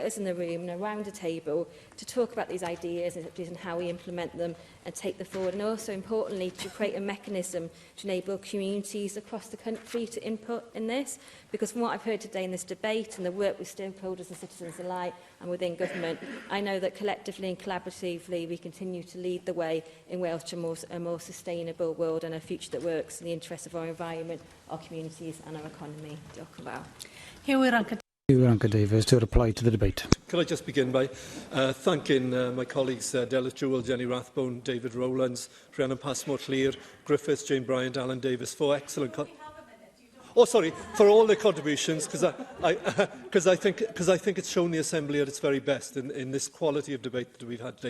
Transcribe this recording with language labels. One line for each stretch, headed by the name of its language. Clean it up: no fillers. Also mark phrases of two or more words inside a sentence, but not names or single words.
English: us in the room and around a table, to talk about these ideas and how we implement them and take them forward, and also importantly to create a mechanism to enable communities across the country to input in this, because from what I've heard today in this debate and the work with stakeholders and citizens alike and within government, I know that collectively and collaboratively we continue to lead the way in Wales to a more sustainable world and a future that works in the interests of our environment, our communities and our economy.
Welsh: Diolch yn fawr.
English: Here we are. Irranca-Davies to reply to the debate. Could I just begin by thanking my colleagues Delyth Jewell, Jenny Rathbone, David Rowlands, Rhiannon Passmore-Clear, Griffiths, Jane Bryant, Alan Davis for excellent... for all their contributions, because I think it's shown the Assembly at its very best in this quality of debate that we've had today.